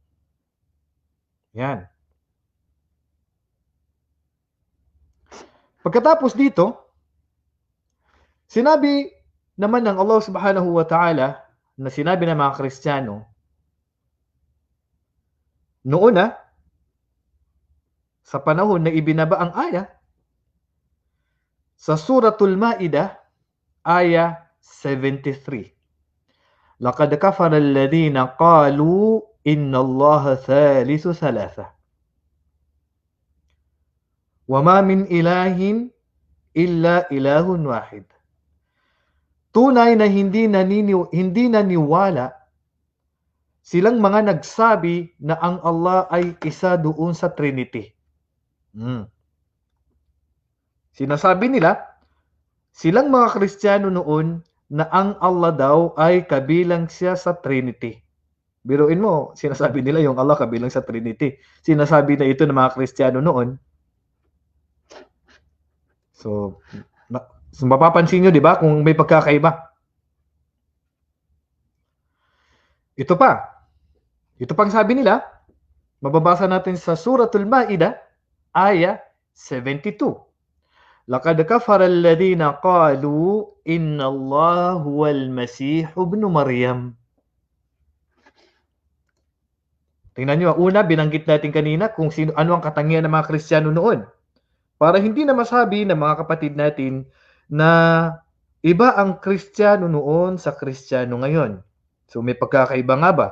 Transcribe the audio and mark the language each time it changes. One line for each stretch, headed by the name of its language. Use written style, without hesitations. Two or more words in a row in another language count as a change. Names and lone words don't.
Filipino: Yan. Pagkatapos dito, sinabi naman ng Allah
Arabic: سبحانه وتعالى
Filipino: na sinabi ng mga Kristiyano noon na sa panahon na ibinaba ang aya sa Suratul Ma'idah aya 73.
Arabic: لقد كفر الذين قالوا إن الله ثالث ثلاثة. وما من إله إلا إله واحد.
Filipino: tunay na hindi naniwala silang mga nagsabi na ang Allah ay isa doon sa Trinity. Sinasabi nila, silang mga Kristiyano noon, na ang Allah daw ay kabilang siya sa Trinity. Biruin mo, sinasabi nila yung Allah kabilang sa Trinity. Sinasabi na ito ng mga Kristiyano noon. So mapapansin nyo, di ba, kung may pagkakaiba. Ito pang sabi nila, mababasa natin sa Suratul Ma'idah, aya 72.
Arabic: لقد كفر الذين قالوا إن الله هو المسيح ابن مريم.
Filipino: Tingnan nyo, una, binanggit natin kanina kung ano ang katangian ng mga Kristiyano noon. Para hindi na masabi ng mga kapatid natin na iba ang Kristiyano noon sa Kristiyano ngayon. So may pagkakaiba nga ba?